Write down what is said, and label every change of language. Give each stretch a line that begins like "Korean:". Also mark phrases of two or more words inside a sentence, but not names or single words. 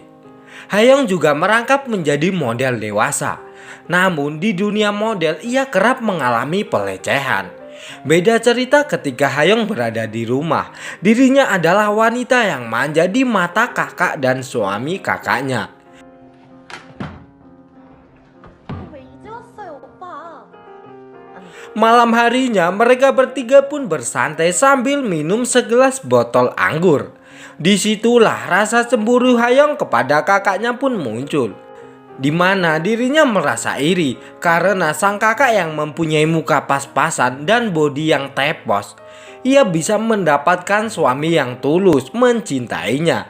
Indonesian: Hayong juga merangkap menjadi model dewasa. Namun di dunia model ia kerap mengalami pelecehan. Beda cerita ketika Hayong berada di rumah. Dirinya adalah wanita yang manja di mata kakak dan suami kakaknya.
Korean: 왜 이제 왔어요, 오빠?
Indonesian: Malam harinya mereka bertiga pun bersantai sambil minum segelas botol anggur. Disitulah rasa cemburu Hayong kepada kakaknya pun muncul, di mana dirinya merasa iri karena sang kakak yang mempunyai muka pas-pasan dan bodi yang tepos, ia bisa mendapatkan suami yang tulus mencintainya.